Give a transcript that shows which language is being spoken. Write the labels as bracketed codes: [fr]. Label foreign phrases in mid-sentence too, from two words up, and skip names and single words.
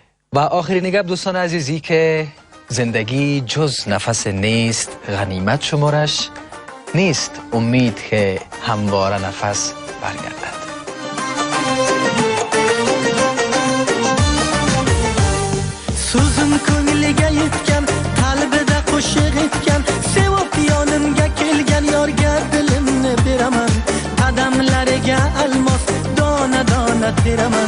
[fa] و آخرین گپ دوستان عزیزی که زندگی جز نفس نیست غنیمت شمارش نیست امید که همواره نفس برگردد. [uz] So'zim ko'ngliga yetgan, qalbida qo'shiq etgan, sevib yonimga kelgan yorga dilimni beraman. Qadamlariga almos dona dona teraman.